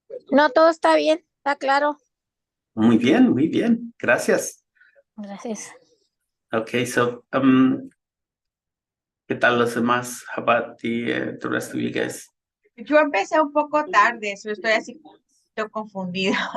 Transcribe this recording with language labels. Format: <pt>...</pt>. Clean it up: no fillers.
<es>No, todo está bien, está claro. Muy bien, muy bien. Gracias. Gracias.</es> <en>Okay, so</en> <es>¿qué tal los demás?</es> <en>How about the rest of you guys?</en> <es>Yo empecé un poco tarde, eso estoy así, estoy confundida.</es>